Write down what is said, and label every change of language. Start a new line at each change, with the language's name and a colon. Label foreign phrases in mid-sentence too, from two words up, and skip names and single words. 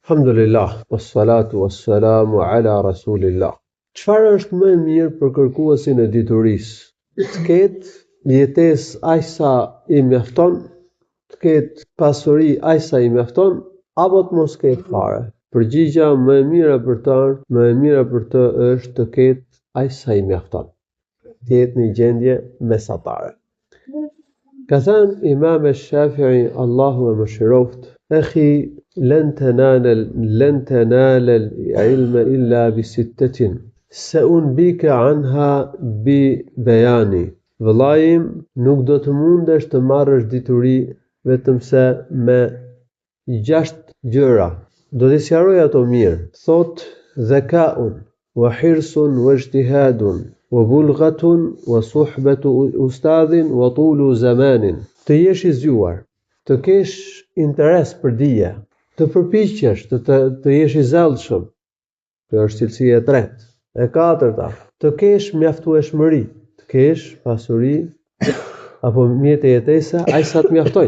Arabic: الحمد لله والصلاة والسلام على رسول الله.
Albanian: Çfarë është më e mirë për kërkuesin e diturisë? Të ketë jetesë aq sa i mjafton, të ketë pasuri aq sa i mjafton, apo të mos ketë fare. Përgjigjja më e mira për të është të ketë aq sa i mjafton. Të jetë në gjendje mesatare. Ka thënë Imam Shafi'i, Allahu e mëshiroft,
Arabic: "Akhi, لن تنال العلم إلا بستة سأنبيك عنها ببياني."
Albanian: Vëllai, nuk do të mundesh të marrësh dituri vetëm se me 6 gjëra. Do t'i sqaroj ato mirë. Thot:
Arabic: "ذكاء وحرص واجتهاد وبلغة وصحبة أستاذ وطول زمان."
Albanian: Të jesh i zgjuar, të kesh interes për dije, të përpiqesh, të jesh i zellshëm. Kjo është cilësia e tretë. E katërta, të kesh mjaftueshmëri, të kesh pasuri apo mjete jetese aq sa të mjaftojnë.